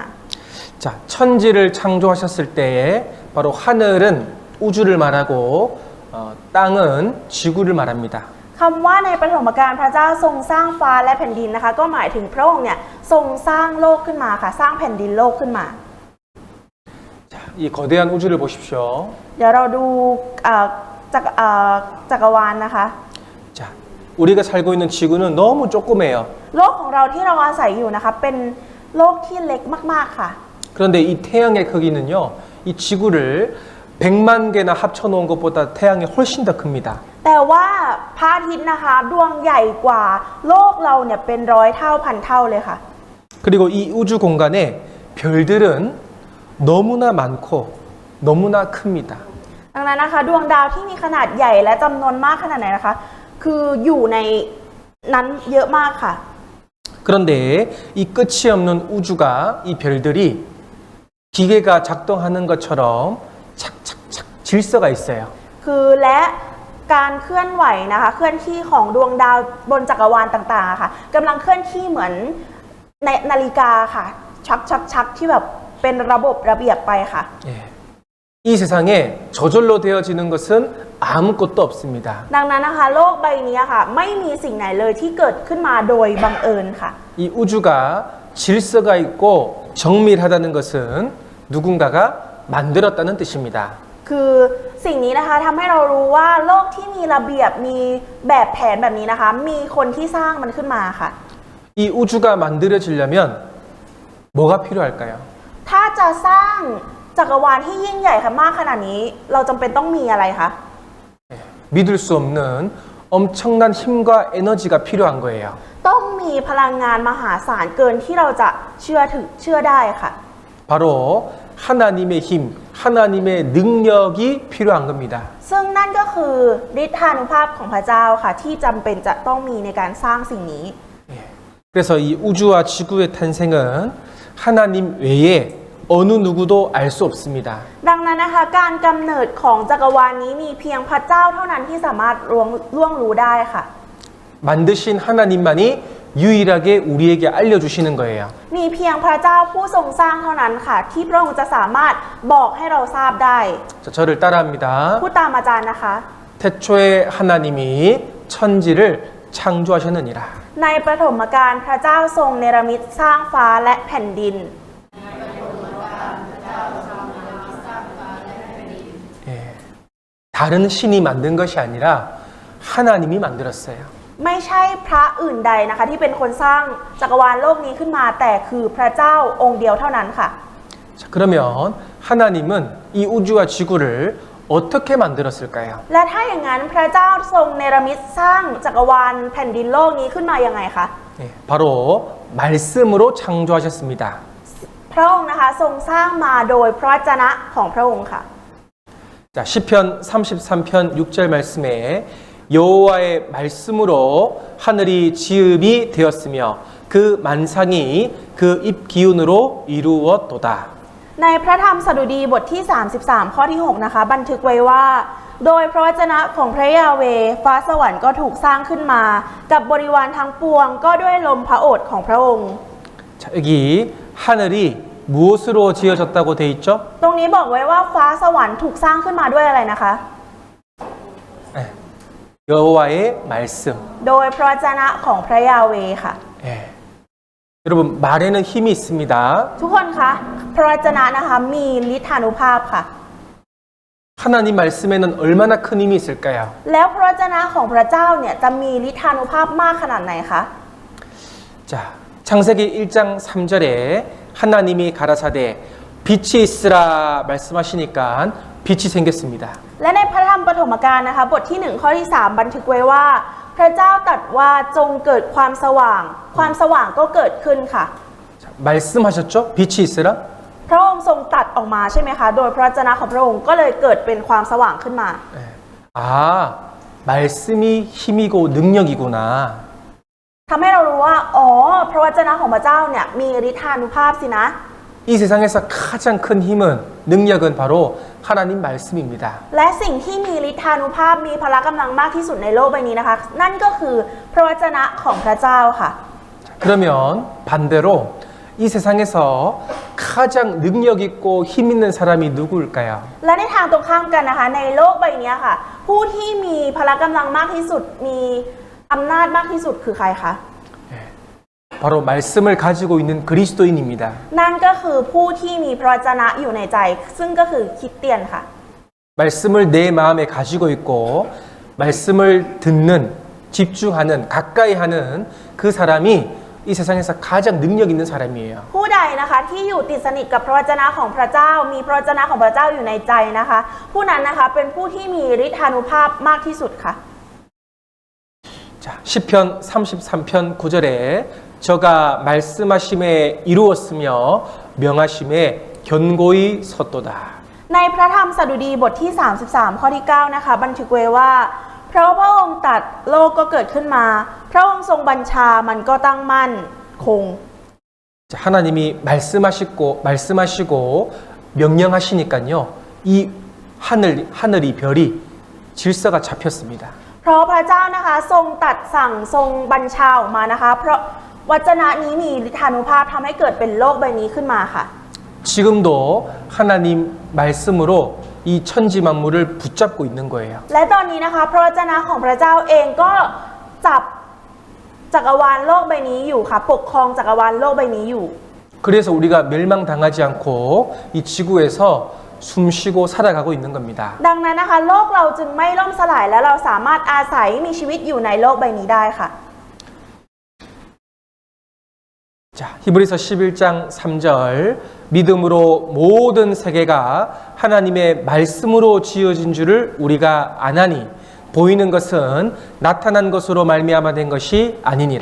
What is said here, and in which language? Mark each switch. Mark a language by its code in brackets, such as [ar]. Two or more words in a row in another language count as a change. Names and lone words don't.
[ko] 자, 천지를 창조하셨을 때에 바로 하늘은 우주를 말하고 땅은 지구를 말합니다. [th] คำว่าในปฐมกาลพระเจ้าทรงสร้างฟ้าและแผ่นดินนะคะ ก็หมายถึงพระองค์เนี่ยทรงสร้างโลกขึ้นมาค่ะ สร้างแผ่นดินโลกขึ้นมา [ko] 자, 이 거대한 우주를 보십시오. [th] เดี๋ยวเราดูจักรวาลนะคะ [ko] 자, 우리가 살고 있는 지구는 너무 조그매요. [th] โลกของเราที่เราอาศัยอยู่นะคะเป็นโลกที่เล็กมากๆค่ะ [ko] 그런데 이 태양의 크기는요, 이 지구를 100만 개나 합쳐놓은 것보다 태양이 훨씬 더 큽니다. [th] แต่ว่าพระอาทิตย์นะคะดวงใหญ่กว่าโลกเราเนี่ยเป็นร้อยเท่าพันเท่าเลยค่ะ [ko] 그리고 이 우주 공간에 별들은 너무나 많고 너무나 큽니다. [th] ดังนั้นนะคะดวงดาวที่มีขนาดใหญ่และจำนวนมากขนาดไหนนะคะ คืออยู่ในนั้นเยอะมากค่ะ [ko] 그런데 이 끝이 없는 우주가 이 별들이 기계가 작동하는 것처럼 착착착 질서가 있어요. [th] คือและการเคลื่อนไหวนะคะเคลื่อนที่ของดวงดาวบนจักรวาลต่างๆค่ะกำลังเคลื่อนที่เหมือนในนาฬิกาค่ะชักที่แบบเป็นระบบระเบียบไปค่ะ [ko] 예. 이 세상에 저절로 되어지는 것은 아무것도 없습니다. [th] ดังนั้นนะคะโลกใบนี้ค่ะไม่มีสิ่งไหนเลยที่เกิดขึ้นมาโดยบังเอิญค่ะ [ko] 이 우주가 질서가 있고 정밀하다는 것은 누군가가 만들었다는 뜻입니다. [th] คือสิ่งนี้นะคะทำให้เรารู้ว่าโลกที่มีระเบียบมีแบบแผนแบบนี้นะคะ มีคนที่สร้างมันขึ้นมาค่ะ [ko] 이 우주가 만들어지려면 뭐가 필요할까요? [th] ถ้าจะสร้างจักรวาลที่ยิ่งใหญ่ค่ะมากขนาดนี้เราจำเป็นต้องมีอะไรคะ [ko] 믿을 수 없는 엄청난 힘과 에너지가 필요한 거예요. [th] ต้องมีพลังงานมหาศาลเกินที่เราจะเชื่อได้ค่ะ [ko] 바로 하나님의 힘, 하나님의 능력이 필요한 겁니다. [th] ซึ่งนั่นก็คือฤทธานุภาพของพระเจ้าค่ะที่จำเป็นจะต้องมีในการสร้างสิ่งนี้ [ko] 그래서 이 우주와 지구의 탄생은 하나님 외에 어느 누구도 알 수 없습니다. [th] ดังนั้นนะคะการกำเนิดของจักรวาลนี้มีเพียงพระเจ้าเท่านั้นที่สามารถล่วงรู้ได้ค่ะ [ko] 만드신 하나님만이 유일하게 우리에게 알려주시는 거예요. [th] มีเพียงพระเจ้าผู้ทรงสร้างเท่านั้นค่ะที่พระองค์จะสามารถบอกให้เราทราบได้ [ko] 자, 저를 따라합니다. [th] พูดตามอาจารย์นะคะ [ko] 태초에 하나님이 천지를 창조하셨느니라. [th] ในปฐมกาลพระเจ้าทรงเนรมิตสร้างฟ้าและแผ่นดิน [ko] 예. 다른 신이 만든 것이 아니라 하나님이 만들었어요. [th] ไม่ใช่พระอื่นใดนะคะที่เป็นคนสร้างจักรวาลโลกนี้ขึ้นมาแต่คือพระเจ้าองค์เดียวเท่านั้นค่ะ [ko] 자, 그러면 하나님은 이 우주와 지구를 어떻게 만들었을까요? [th] และถ้าอย่างนั้นพระเจ้าทรงเนรมิตสร้างจักรวาลแผ่นดินโลกนี้ขึ้นมายังไงคะ [ko] 예, 바로 말씀으로 창조하셨습니다. [th] พระองค์นะคะทรงสร้างมาโดยพระวจนะของพระองค์ค่ะ [ko] 자, 시편 33편 6절 말씀에 여호와의 말씀으로 하늘이 지음이 되었으며 그 만상이 그 입 기운으로 이루었도다. [th] ในพระธรรมสดุดีบทที่ 33 ข้อที่ 6 นะคะบันทึกไว้ว่า โดยพระวจนะของพระยาเวห์ฟ้าสวรรค์ก็ถูกสร้างขึ้นมา กับบริวารทั้งปวงก็ด้วยลมพระโอษฐ์ของพระองค์ [ko] 자, 여기 하늘이 무엇으로 지어졌다고 돼 있죠? [th] ตรงนี้บอกไว้ว่าฟ้าสวรรค์ถูกสร้างขึ้นมาด้วยอะไรนะคะ [ko] 네, 여호와의 말씀. [th] โดยพระวจนะของพระยาเวห์ค่ะ [ko] 예. 여러분 말에는 힘이 있습니다. [th] ทุกคนคะพระวจนะนะคะมีฤทธานุภาพค่ะ [ko] 하나님 말씀에는 얼마나 큰 힘이 있을까요? [th] แล้วพระวจนะของพระเจ้าเนี่ยจะมีฤทธานุภาพมากขนาดไหนคะ [ko] 자, 창세기 1장 3절에 하나님이 가라사대 빛이 있으라 말씀하시니까 빛이 생겼습니다. [th] และในพระธรรมปฐมกาลนะคะบทที่1ข้อที่3บันทึกไว้ว่า พระเจ้าตรัสว่าจงเกิดความสว่าง ความสว่างก็เกิดขึ้นค่ะ [ko] 자, 말씀하셨죠? 빛이 있으라? [th] พระองค์ทรงตรัสออกมาใช่ไหมคะโดยพระวจนะของพระองค์ก็เลยเกิดเป็นความสว่างขึ้นมา [ko] 아, 말씀이 힘이고 능력이구나. [th] ทำให้เรารู้ว่าอ๋อพระวจนะของพระเจ้าเนี่ยมีฤทธานุภาพสินะ [ko] 이 세상에서 가장 큰 힘은 능력은 바로 하나님 말씀입니다. [th] และสิ่งที่มีฤทธานุภาพมีพละกำลังมากที่สุดในโลกใบนี้นะคะ นั่นก็คือพระวจนะของพระเจ้าค่ะ [ko] 그러면 반대로 이 세상에서 가장 능력 있고 힘 있는 사람이 누구일까요? [th] และในทางตรงข้ามกันนะคะในโลกใบนี้ค่ะ ผู้ที่มีพละกำลังมากที่สุดมีอำนาจมากที่สุดคือใครคะ [ko] 바로 말씀을 가지고 있는 그리스도인입니다. [th] นั่นก็คือผู้ที่มีพระวจนะอยู่ในใจ ซึ่งก็คือคริสเตียนค่ะ [ko] 말씀을 내 마음에 가지고 있고 말씀을 듣는 집중하는 가까이 하는 그 사람이 이 세상에서 가장 능력 있는 사람이에요. [th] ผู้ใดนะคะที่อยู่ติดสนิทกับพระวจนะของพระเจ้ามีพระวจนะของพระเจ้าอยู่ในใจนะคะ ผู้นั้นนะคะเป็นผู้ที่มีฤทธานุภาพมากที่สุดค่ะ [ko] 자, 시편 33편 9절에 저가 말씀하심에 이루었으며 명하심에 견고히 섰도다. [th] ในพระธรรมสดุดีบทที่33ข้อที่9นะคะบันทึกไว้ว่าเพราะพระองค์ตรัสโลกก็เกิดขึ้นมาพระองค์ทรงบัญชามันก็ตั้งมั่นคง [ko] 자, 하나님이 말씀하시고 명령하시니까요. 이 하늘이 별이 질서가 잡혔습니다. [th] เพราะพระเจ้านะคะทรงตรัสสั่งทรงบัญชาออกมานะคะเพราะวจนะนี้มีฤทธานุภาพทำให้เกิดเป็นโลกใบนี้ขึ้นมาค่ะ [ko] 지금도 하나님 말씀으로 이 천지 만물을 붙잡고 있는 거예요. [th] และตอนนี้นะคะพระวจนะของพระเจ้าเองก็จับจักรวาลโลกใบนี้อยู่ค่ะปกครองจักรวาลโลกใบนี้อยู่ [ko] 그래서 우리가 멸망당하지 않고 이 지구에서 숨쉬고 살아가고 있는 겁니다. [th] ดังนั้นนะคะโลกเราจึงไม่ล่มสลายและเราสามารถอาศัยมีชีวิตอยู่ในโลกใบนี้ได้ค่ะ [ko] 자, 히브리서 11장 3절 믿음으로 모든 세계가 하나님의 말씀으로 지어진 줄을 우리가 아나니 보이는 것은 나타난 것으로 말미암아 된 것이 아니니라.